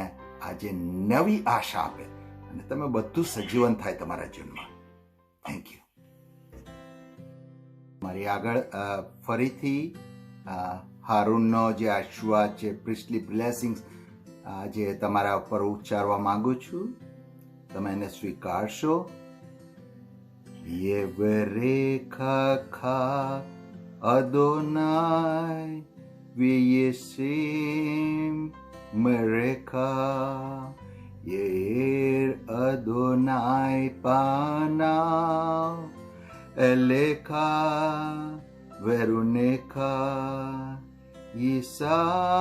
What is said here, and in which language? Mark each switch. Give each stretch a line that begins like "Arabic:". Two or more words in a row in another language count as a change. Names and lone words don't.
Gujarati: ઈશ્વર તમને આજે નવી આશા આપે, અને તમે બધું સજીવન થાય તમારા જીવનમાં.
English: Thank you.
Gujarati: મારી આગળ ફરીથી હારૂનનો જે આશીર્વાદ છે,
English: priestly blessings
Gujarati: જે તમારા ઉપર ઉચ્ચારવા માંગુ છું, તમે એને સ્વીકારશો.
Hebrew: יברכך אדני וישמרך יאר אדני פניו אליך ויחנך ישא